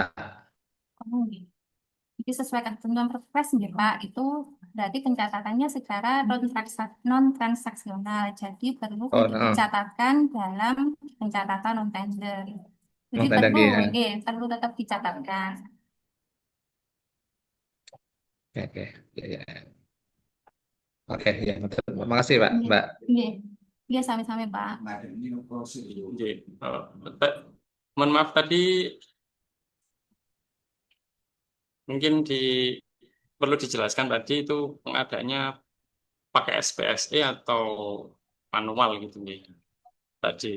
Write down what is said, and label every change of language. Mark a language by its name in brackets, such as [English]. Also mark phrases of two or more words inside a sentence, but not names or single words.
[Indonesian] Oh, jadi sesuai ketentuan Perpres, nggih, Pak, itu berarti pencatatannya secara non-transaksional. Jadi perlu Oh, untuk dicatatkan dalam pencatatan non-tender. Jadi Non-tender, perlu, iya. nggih, perlu tetap dicatatkan. Oke, ya. Oke, ya, betul. Terima kasih, Pak, [Javanese] Nggih. Mbak. Nggih. Nggih, sami-sami, Pak. [Indonesian] Mohon maaf tadi mungkin perlu dijelaskan tadi itu pengadaannya pakai SPSE atau manual gitu nih. Tadi itu.